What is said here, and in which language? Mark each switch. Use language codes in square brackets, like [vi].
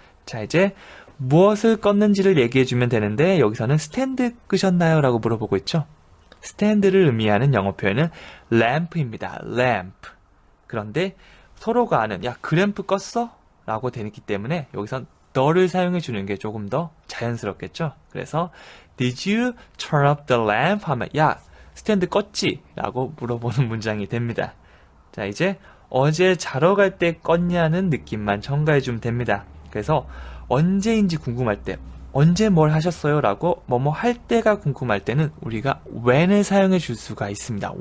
[ko] 자, 이제 무엇을 껐는지를 얘기해주면 되는데 여기서는 스탠드 끄셨나요? 라고 물어보고 있죠. 스탠드를 의미하는 영어 표현은 lamp입니다. [en] lamp. [ko] 그런데 서로가 아는 야, 그 램프 껐어? 라고 되기 때문에 여기선 너를 사용해 주는 게 조금 더 자연스럽겠죠. [en] 그래서 Did you turn up the lamp? [ko] 하면 야, 스탠드 껐지? 라고 물어보는 문장이 됩니다. 자, 이제 어제 자러 갈 때 껐냐는 느낌만 첨가해 주면 됩니다. 그래서 언제인지 궁금할 때 언제 뭘 하셨어요? 라고 뭐뭐 할 때가 궁금할 때는 우리가 when을 사용해 줄 수가 있습니다.